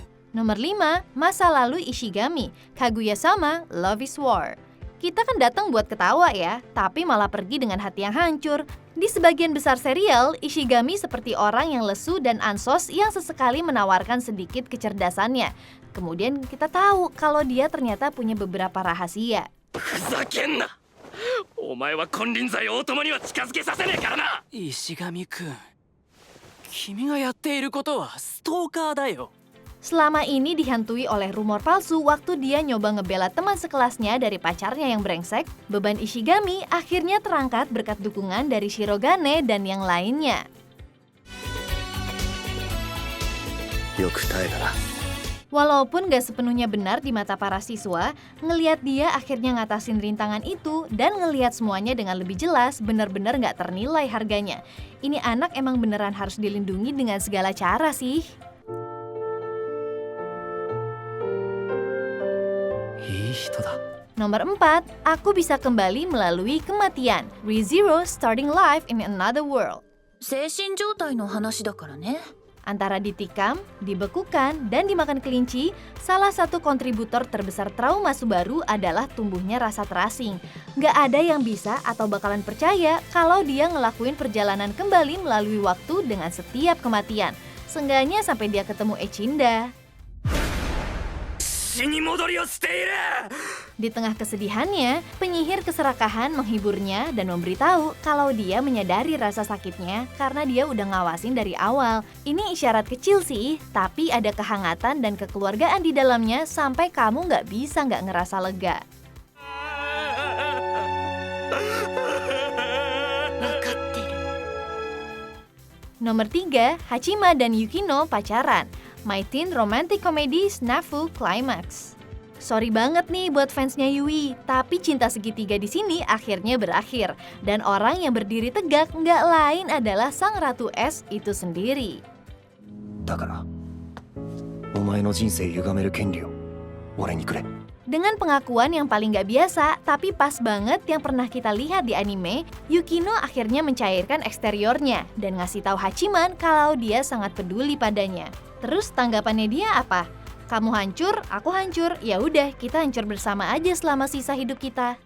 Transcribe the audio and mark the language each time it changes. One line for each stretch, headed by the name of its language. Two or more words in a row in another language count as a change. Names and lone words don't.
Indonesian: Nomor 5, masa lalu Ishigami, Kaguya-sama, Love is War. Kita kan datang buat ketawa ya, tapi malah pergi dengan hati yang hancur. Di sebagian besar serial, Ishigami seperti orang yang lesu dan ansos yang sesekali menawarkan sedikit kecerdasannya. Kemudian kita tahu kalau dia ternyata punya beberapa rahasia.
Japanese: ふざけんな。お前は金輪際大友には近づけさせねえからな。石上くん、君がやっていることはストーカーだよ。
Indonesian: Selama ini dihantui oleh rumor palsu waktu dia nyoba ngebela teman sekelasnya dari pacarnya yang brengsek, beban Ishigami akhirnya terangkat berkat dukungan dari Shirogane dan yang lainnya.
Japanese: よく耐えたな。
Indonesian: Walaupun gak sepenuhnya benar di mata para siswa, ngelihat dia akhirnya ngatasin rintangan itu dan ngelihat semuanya dengan lebih jelas, benar-benar gak ternilai harganya. Ini anak emang beneran harus dilindungi dengan segala cara sih.
Japanese: いい人だ。
Indonesian: Nomor 4, aku bisa kembali melalui kematian. ReZero starting life in another world.
Japanese: 精神状態の話だからね。
Indonesian: Antara ditikam, dibekukan, dan dimakan kelinci, salah satu kontributor terbesar trauma Subaru adalah tumbuhnya rasa terasing. Nggak ada yang bisa atau bakalan percaya kalau dia ngelakuin perjalanan kembali melalui waktu dengan setiap kematian. Seenggaknya sampai dia ketemu Echinda.
Japanese: 死に戻りをしている。
Indonesian: Di tengah kesedihannya, penyihir keserakahan menghiburnya dan memberitahu kalau dia menyadari rasa sakitnya karena dia udah ngawasin dari awal. Ini isyarat kecil sih, tapi ada kehangatan dan kekeluargaan di dalamnya sampai kamu nggak bisa nggak ngerasa lega.
Japanese: わかってる。
Indonesian: Nomor 3, Hachima dan Yukino pacaran. My Teen Romantic Comedy Snafu Climax. Sorry banget nih buat fansnya Yui, tapi cinta segitiga di sini akhirnya berakhir. Dan orang yang berdiri tegak nggak lain adalah sang Ratu Es itu sendiri.
Japanese: だから、お前の人生歪める権利を俺にくれ。
Indonesian: Dengan pengakuan yang paling nggak biasa, tapi pas banget yang pernah kita lihat di anime, Yukino akhirnya mencairkan eksteriornya dan ngasih tahu Hachiman kalau dia sangat peduli padanya. Terus tanggapannya dia apa? Kamu hancur, aku hancur, ya udah kita hancur bersama aja selama sisa hidup kita.